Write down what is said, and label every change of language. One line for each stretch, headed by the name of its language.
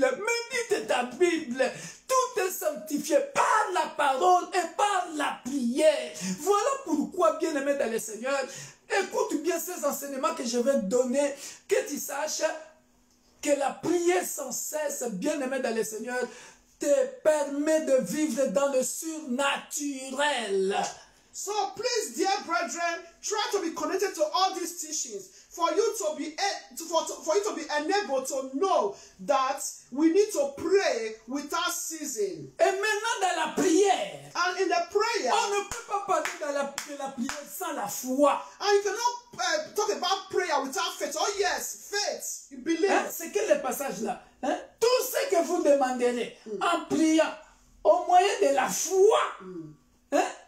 French: Médite ta Bible. Tout est sanctifié par la parole et par la prière. Voilà pourquoi, bien-aimé dans le Seigneur, écoute bien ces enseignements que je vais te donner, que tu saches que la prière sans cesse, bien-aimé dans le Seigneur, te permet de vivre dans le surnaturel.
English: So please, dear brethren, try to be connected to all these teachings. for you to be enabled to know that we need to pray without ceasing.
French: Et maintenant dans la prière,
English: And in the prayer,
French: on ne peut pas parler de la prière sans la foi.
English: and you cannot talk about prayer without faith. Oh yes, faith. You believe.
French: Hein? C'est quel le passage là? Hein? Tout ce que vous demanderez en priant au moyen de la foi, hein?